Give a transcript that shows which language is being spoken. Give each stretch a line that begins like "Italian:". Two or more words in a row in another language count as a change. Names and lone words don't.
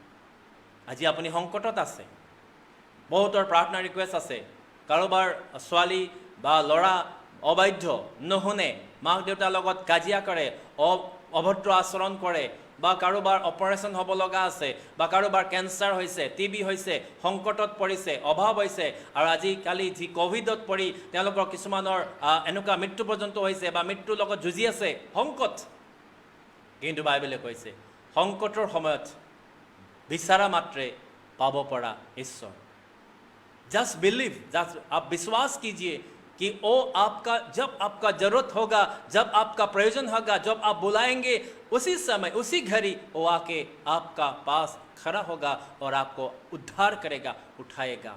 Assamese: আজি আপুনি সংকটত আছে, বহুতৰ প্ৰাৰ্থনা ৰিকুৱেষ্ট আছে, কাৰোবাৰ ছোৱালী বা ল'ৰা অবাধ্য, নুশুনে, মাক দেউতাৰ লগত কাজিয়া কৰে, অভদ্ৰ আচৰণ কৰে, বা কাৰোবাৰ অপাৰেশ্যন হ'ব লগা আছে, বা কাৰোবাৰ কেঞ্চাৰ হৈছে, টিবি হৈছে, সংকটত পৰিছে, অভাৱ হৈছে, আৰু আজিকালি যি ক'ভিডত পৰি তেওঁলোকৰ কিছুমানৰ এনেকুৱা মৃত্যু পৰ্যন্ত হৈছে বা মৃত্যুৰ লগত যুঁজি আছে, সংকট। কিন্তু বাইবেলে কৈছে সংকটৰ সময়ত বিচাৰা মাত্ৰে পাব পৰা ঈশ্বৰ।
English: just believe,
Hindi: जस्ट आप विश्वास कीजिए कि वो आपका, जब आपका जरूरत होगा, जब आपका प्रयोजन होगा, जब आप बुलाएंगे, उसी समय उसी घड़ी वो आके आपका पास खड़ा होगा और आपको उद्धार करेगा, उठाएगा।